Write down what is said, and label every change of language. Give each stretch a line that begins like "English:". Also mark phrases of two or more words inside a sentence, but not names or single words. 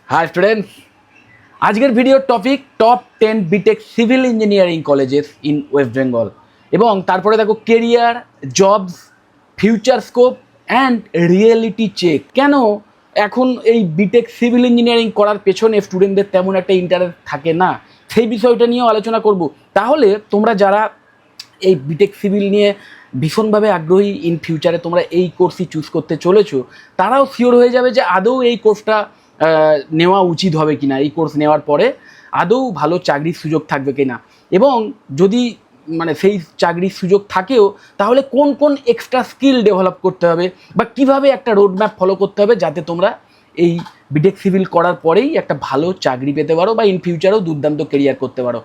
English: hi students,
Bangla: আজকের ভিডিওর টপিক
English: top 10 BTech civil engineering colleges in West Bengal
Bangla: এবং তারপরে দেখো
English: career, jobs, future scope and reality check.
Bangla: কেন এখন এই
English: BTech civil engineering
Bangla: করার পেছনে স্টুডেন্টদের তেমন একটা ইন্টারেস্ট থাকে না, সেই বিষয়টা নিয়েও আলোচনা করব। তাহলে তোমরা যারা এই
English: BTech civil
Bangla: নিয়ে ভীষণভাবে আগ্রহী,
English: in future
Bangla: তোমরা এই কোর্সই চুজ করতে চলেছো, তারাও শিওর হয়ে যাবে যে আদৌ এই কোর্সটা নেওয়া উচিত হবে কিনা, এই কোর্স নেওয়ার পরে আদৌ ভালো চাকরির সুযোগ থাকবে কিনা, এবং যদি মানে সেই চাকরির সুযোগ থাকেও তাহলে কোন কোন
English: extra skill develop
Bangla: করতে হবে বা কিভাবে একটা
English: road map follow
Bangla: করতে হবে যাতে তোমরা এই
English: BTech civil
Bangla: করার পরেই একটা ভালো চাকরি পেতে পারো বা
English: in future
Bangla: দুর্দান্ত কেরিয়ার করতে পারো।